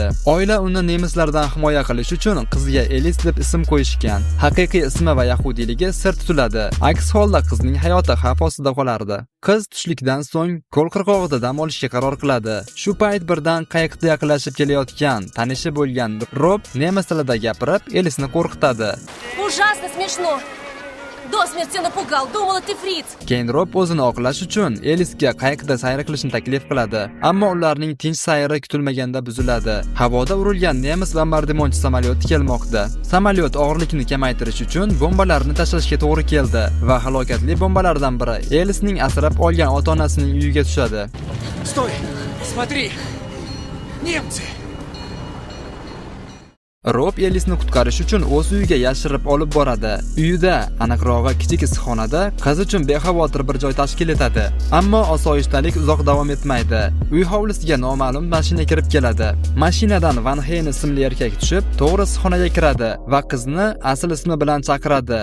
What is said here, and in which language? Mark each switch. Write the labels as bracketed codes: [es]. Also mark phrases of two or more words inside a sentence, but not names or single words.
[uz] Oila uni nemislardan himoya qilish uchun qizga Elis deb ism qo'yishgan. Haqiqiy ismi va yahudiyligi sir tutiladi. Aks holda qizning hayoti xavf ostida qolardi. Qiz tushlikdan so'ng ko'l qirg'og'ida dam olishga qaror qiladi. Shu payt birdan qayiqda yaqinlashib kelayotgan tanishi bo'lgan Rob nemis tilida gapirib, Elisni qo'rqitadi. [ru] Ужасно смешно! До смерти напугал, думала ты фриц! [uz] Keyin Rob o'zini oqlash uchun Elisga qayiqda sayr qilishni taklif qiladi. Ammo ularning tinch sayri kutilmaganda buziladi. Havoda urilgan nemis bombardimonchi samolyoti kelmoqda. Samolyot og'irlikni kamaytirish uchun bombalarni tashlashga to'g'ri keldi va halokatli bombalardan biri Elisning asrab olgan ota-onasining uyiga tushadi. [ru] Стой! Смотри! Немцы! [uz] Rob Elisni qutqarish uchun o'z uyiga yashirib olib boradi. Uyida, aniqrog'i kichik issiqxonada qiz uchun bexavotir bir joy tashkil etadi. Ammo osoyishtalik uzoq davom etmaydi. Uy hovlisiga noma'lum mashina kirib keladi. Mashinadan Van Heyn ismli erkak tushib, to'g'ri issiqxonaga kiradi va qizni asl ismi bilan chaqiradi.